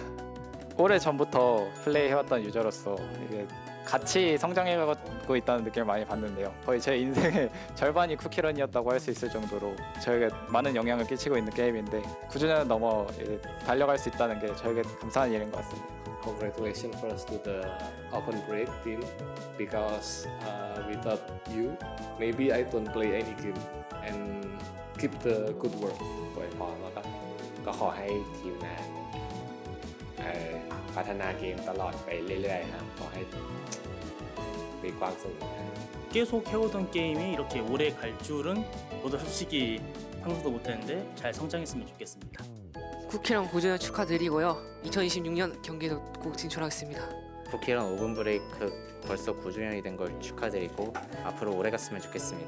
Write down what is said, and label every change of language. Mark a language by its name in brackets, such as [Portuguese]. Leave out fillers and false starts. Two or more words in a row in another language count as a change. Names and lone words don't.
[Korean] 오래 전부터 플레이해왔던 유저로서 이게 같이 성장해가고 있다는 느낌을 많이 받는데요. 거의 제 인생의 절반이 쿠키런이었다고 할 수 있을 정도로 저에게 많은 영향을 끼치고 있는 게임인데 9주년 넘어 이제 달려갈 수 있다는 게 저에게 감사한 일인 것 같습니다. [English] Congratulations first to the Open Break team because without you, maybe I don't play any game and keep the good work. [Thai] อวยพรแล้วก็ขอให้ทีมงานพัฒนาเกมตลอดไปเรื่อยๆครับขอให้มีความสุขนะ [Korean] 계속 해오던 게임이 이렇게 오래 갈 줄은 저도 솔직히 상상도 못했는데 잘 성장했으면 좋겠습니다. 쿠키런 9주년 축하드리고요. 2026년 경기도 꼭 진출하겠습니다. 쿠키런 오븐 브레이크 벌써 9주년이 된 걸 축하드리고 앞으로 오래 갔으면 좋겠습니다.